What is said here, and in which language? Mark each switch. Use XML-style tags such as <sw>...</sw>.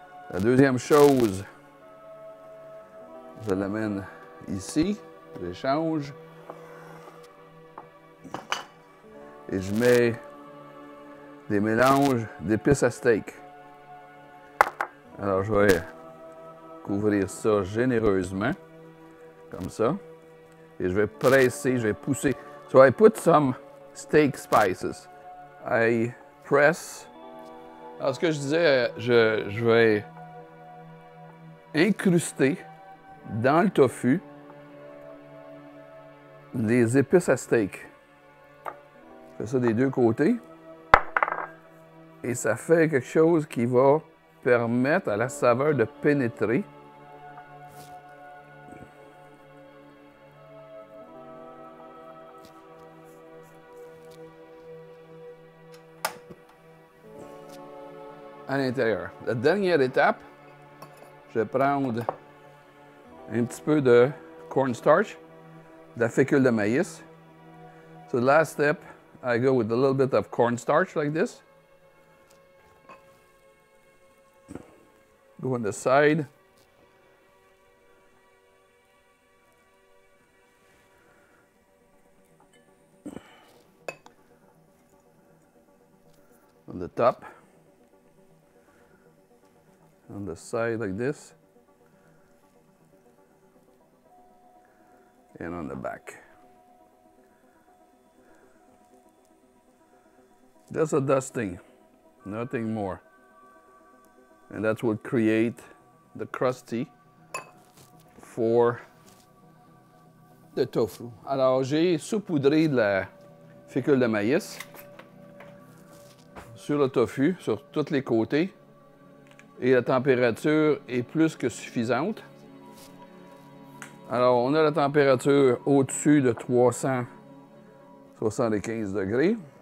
<fr>La deuxième chose, je l'amène ici, j'échange et je mets des mélanges d'épices à steak. Alors je vais couvrir ça généreusement, comme ça, et je vais presser, je vais pousser.</fr> <en>So I put some steak spices. I press.</en> <fr>Alors ce que je disais, je vais incruster dans le tofu les épices à steak. Je fais ça des deux côtés. Et ça fait quelque chose qui va permettre à la saveur de pénétrer. À l'intérieur. La dernière étape, je vais prendre un petit peu de cornstarch, de la fécule de maïs.</fr> <en>So the last step, I go with a little bit of cornstarch like this. Go on the side. On the top. On the side like this. And on the back. Just a dusting, nothing more. And that's what create the crusty for the tofu.</en> <fr>Alors j'ai saupoudré de la fécule de maïs sur le tofu, sur tous les côtés. Et la température est plus que suffisante. Alors, on a la température au-dessus de 375 degrés.</fr>